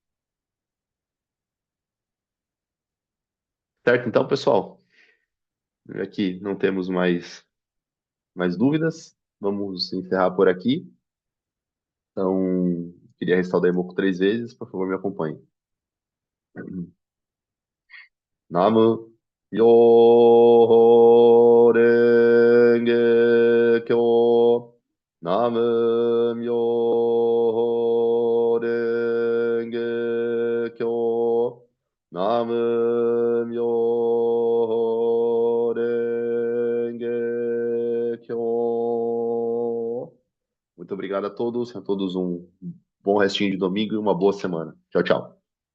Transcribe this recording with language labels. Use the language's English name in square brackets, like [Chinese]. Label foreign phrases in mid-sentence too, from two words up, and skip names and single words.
[Portuguese] Certo? Então, pessoal, aqui não temos mais dúvidas. Vamos encerrar por aqui. Então, queria restar o Daimoku 3 vezes. Por favor, me acompanhe. [Japanese] 南無妙法蓮華経. 南無妙法蓮華経. 南無妙法蓮華経. [Portuguese] Muito obrigado a todos um bom restinho de domingo e uma boa semana. Tchau, tchau.